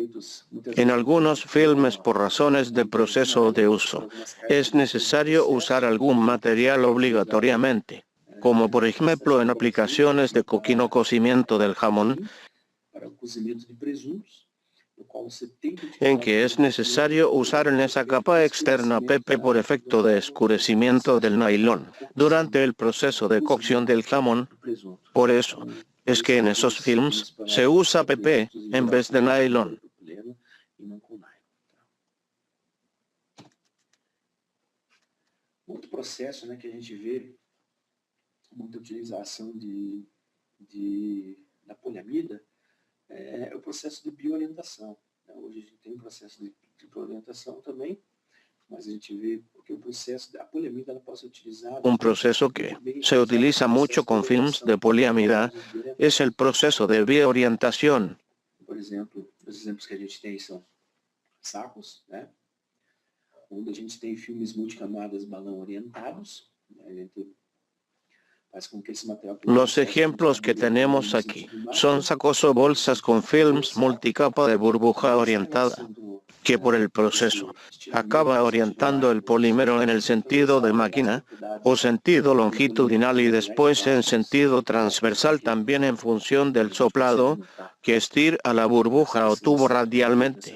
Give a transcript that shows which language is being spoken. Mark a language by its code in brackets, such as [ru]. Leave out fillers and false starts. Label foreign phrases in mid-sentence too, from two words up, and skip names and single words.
[es] En algunos filmes por razones de proceso de uso, es necesario usar algún material obligatoriamente, como por ejemplo en aplicaciones de coquino-cocimiento del jamón, en que es necesario usar en esa capa externa PP por efecto de escurecimiento del nylon durante el proceso de cocción del jamón. Por eso es que en esos films se usa PP en vez de nylon. [pt] Outro processo, né, que a gente vê muita utilização da poliamida é o processo de bioorientação. Hoje a gente tem um processo de bioorientação também, mas a gente vê que o processo da poliamida ela pode ser utilizado. [es] Un proceso que se utiliza mucho con films de poliamida es el proceso de bioorientación. [pt] Por exemplo, os exemplos que a gente tem são sacos, né? Onde a gente tem filmes multicamadas balão orientados, né? A gente faz com que esse material... [es] Los ejemplos que tenemos aquí son sacos o bolsas con films multicapa de burbuja orientada, que por el proceso acaba orientando el polímero en el sentido de máquina o sentido longitudinal y después en sentido transversal también en función del soplado que estira a la burbuja o tubo radialmente.